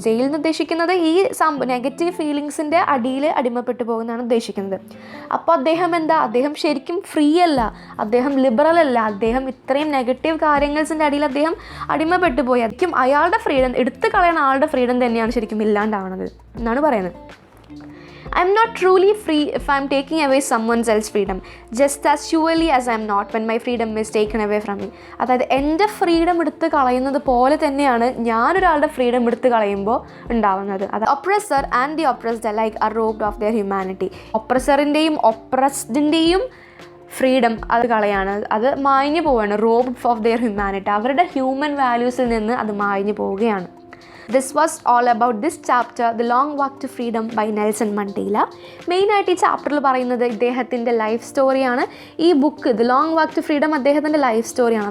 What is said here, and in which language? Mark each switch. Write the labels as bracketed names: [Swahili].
[Malayalam] Jail എന്ന് ഉദ്ദേശിക്കുന്നത് ഈ നെഗറ്റീവ് ഫീലിങ്സിൻ്റെ അടിയിൽ അടിമപ്പെട്ടു പോകുന്നതാണ് ഉദ്ദേശിക്കുന്നത്. അപ്പോൾ അദ്ദേഹം ശരിക്കും ഫ്രീ അല്ല, അദ്ദേഹം ലിബറൽ അല്ല, അദ്ദേഹം ഇത്രയും നെഗറ്റീവ് കാര്യങ്ങൾസിൻ്റെ അടിയിൽ അദ്ദേഹം അടിമപ്പെട്ടു പോയി. ശരിക്കും അയാളുടെ ഫ്രീഡം എടുത്തു കളയുന്ന ആളുടെ ഫ്രീഡം തന്നെയാണ് ശരിക്കും ഇല്ലാണ്ടാവുന്നത് എന്നാണ് പറയുന്നത്. [English] I am not truly free if I am taking away someone else's freedom, just as surely as I am not when my freedom is taken away from me. [Malayalam] അതായത് എൻ്റെ ഫ്രീഡം എടുത്ത് കളയുന്നത് പോലെ തന്നെയാണ് ഞാനൊരാളുടെ ഫ്രീഡം എടുത്ത് കളയുമ്പോൾ ഉണ്ടാവുന്നത്. അത് [English] Oppressor and the oppressed alike are robbed of their humanity. [Malayalam] ഒപ്രസറിൻ്റെയും ഒപ്രസ്ഡിൻ്റെയും freedom അത് കളയാണ്, അത് മാഞ്ഞു പോവുകയാണ്. [English] robbed of their humanity, [Malayalam] അവരുടെ ഹ്യൂമൻ വാല്യൂസിൽ നിന്ന് അത് മാഞ്ഞു പോവുകയാണ്. [English] This was all about this chapter, the long walk to freedom by Nelson Mandela. [Malayalam] മെയിനായിട്ട് ഈ ചാപ്റ്ററിൽ പറയുന്നത് ഇദ്ദേഹത്തിൻ്റെ ലൈഫ് സ്റ്റോറിയാണ്. ഈ book the long walk to freedom അദ്ദേഹത്തിൻ്റെ ലൈഫ് സ്റ്റോറിയാണ്.